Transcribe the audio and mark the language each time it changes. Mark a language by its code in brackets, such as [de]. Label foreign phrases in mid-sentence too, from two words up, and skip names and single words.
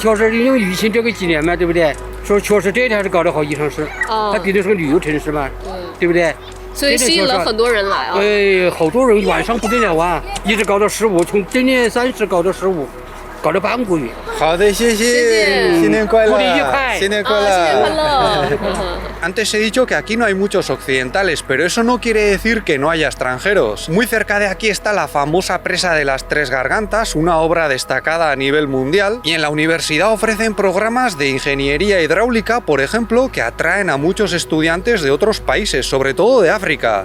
[zh] 今年确实因为疫情这个几年嘛，对不对？说确实这一天还是搞得好，宜城市，它毕竟是个旅游城市嘛，对不对？所以吸引了很多人来啊。对，好多人晚上不得了啊，一直搞到15，从今年30搞到15，搞了半个月。好的，谢谢，新年快乐，过年愉快，新年快乐，新年快乐。 [es] Antes he dicho que aquí no hay muchos occidentales, pero eso no quiere decir que no haya extranjeros. Muy cerca de aquí está la famosa presa de las Tres Gargantas, una obra destacada a nivel mundial, y en la universidad ofrecen programas de ingeniería hidráulica, por ejemplo, que atraen a muchos estudiantes de otros países, sobre todo de África.